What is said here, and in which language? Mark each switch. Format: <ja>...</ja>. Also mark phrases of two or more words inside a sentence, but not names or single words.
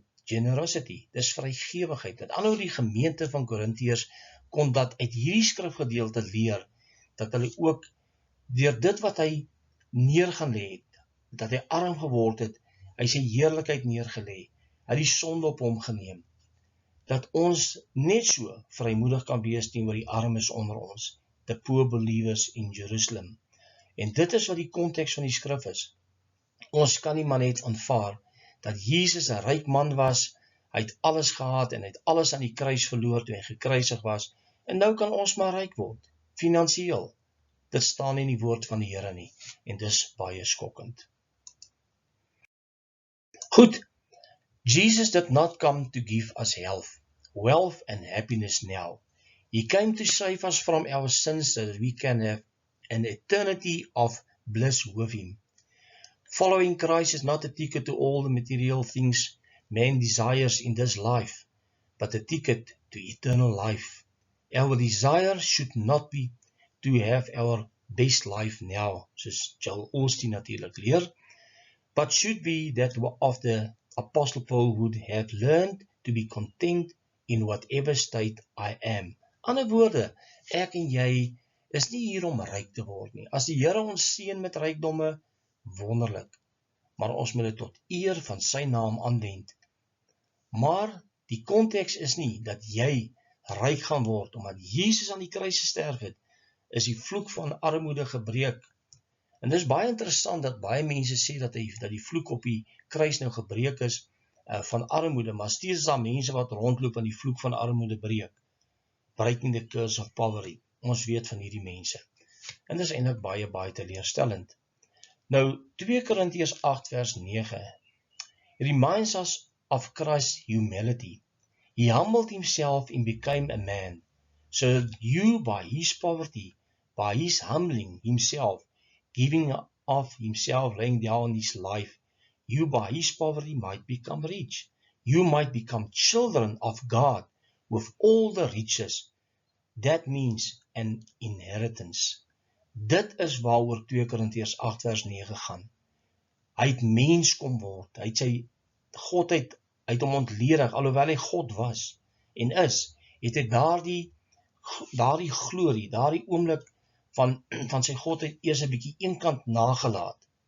<af>Generosity, dis vrygewigheid. Met ander woorde, die gemeente van Korintiërs kon dat uit hierdie skrifgedeelte leer, dat hulle ook deur dit wat hy neergelê het, dat hy arm geword het, hy sy heerlikheid neergelê, hy het die sonde op hom geneem. dat ons net so vrymoedig kan wees teenoor die armes onder ons,</af> <en>the poor believers in Jerusalem.</en> <af>En dit is wat die konteks van die skrif is. Ons kan nie maar net aanvaar dat Jesus 'n ryk man was, hy het alles gehad en hy het alles aan die kruis verloor toe hy gekruisig was, en nou kan ons maar ryk word, finansiëel. Dit staan nie in die woord van die Here nie, en dis baie skokkend.</af> <en>Goed, Jesus did not come to give us health, wealth and happiness now. He came to save us from our sins so that we can have an eternity of bliss with Him. Following Christ is not a ticket to all the material things man desires in this life, but a ticket to eternal life. Our desire should not be to have our best life now,</en> <af>soos Joel Osteen natuurlik leer,</af> <en>but should be that of the Apostle Paul would have learned to be content in whatever state I am.</en> <af>Ander woorde, ek en jy is nie hier om ryk te word nie. As die Here ons seën met rykdomme, wonderlik, maar ons moet dit tot eer van sy naam aanwend. Maar die konteks is nie dat jy ryk gaan word, omdat Jesus aan die kruis gesterf het, is die vloek van armoede gebreek. En dis baie interessant dat baie mense sê dat die vloek op die kruis nou gebreek is van armoede, maar steeds is daar mense wat rondloop en die vloek van armoede breek.</af> <en>Breaking the curse of poverty.</en> <af>Ons weet van hierdie mense. En dis eintlik baie teleurstellend.</af> <en>Nou, 2 Korintiërs 8 vers 9 reminds us of Christ's humility. He humbled himself and became a man, so that you by his poverty, by his humbling himself, giving of himself, laying down his life, you by his poverty might become rich. You might become children of God with all the riches. That means an inheritance.</en> <af>Dit is waaroor 2 Korintiërs 8 vers 9 gaan. Hy het mens kom word. Hy het sy godheid uit hom ontledig, alhoewel hy God was en is, het hy daardie glorie, daardie oomblik van sy godheid eers 'n bietjie eenkant nagelaat.</af>